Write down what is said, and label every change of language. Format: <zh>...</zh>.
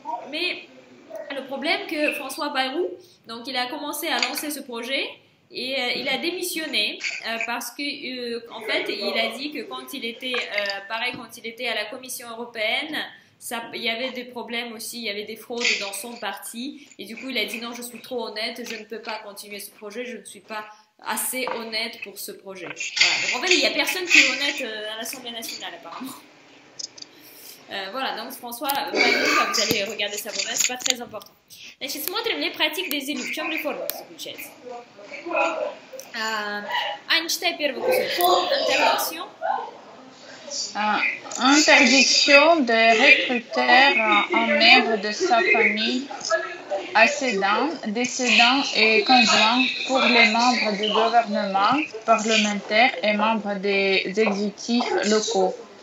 <fr>Mais le problème que François Bayrou, donc il a commencé à lancer ce projet et il a démissionné parce que en fait il a dit que quand il était à la Commission européenne, il y avait des problèmes aussi, il y avait des fraudes dans son parti et du coup il a dit non, je suis trop honnête, je ne peux pas continuer ce projet, je ne suis pas assez honnête pour ce projet. Voilà. Donc en fait il n'y a personne qui est honnête à l'Assemblée nationale apparemment. Voilà, donc François Bayrou, vous allez regarder ça vous-même, c'est pas très important.</fr> <ru>Значит, смотрим</ru> <fr>les pratiques des élus.</fr> <ru>В чем реформа заключается? Аня, читай первый кусочек.</ru> <fr>Interdiction. Interdiction de recruter un membre de sa famille décédant et conjoint pour les membres du gouvernement, parlementaires et membres des exécutifs locaux.</fr>